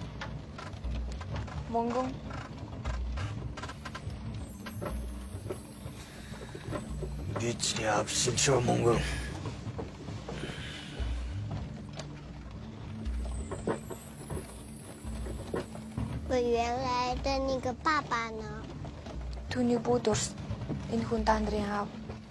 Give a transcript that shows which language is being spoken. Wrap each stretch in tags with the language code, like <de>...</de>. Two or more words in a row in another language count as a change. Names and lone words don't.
<mn>Мөнгөн. Би чиний авшин шүү мөнгөн.</mn> <zh>我原来的那个爸爸呢？</zh> <mn>Түүний бүү дурс. Энэ хүн Дандрын аав.</mn>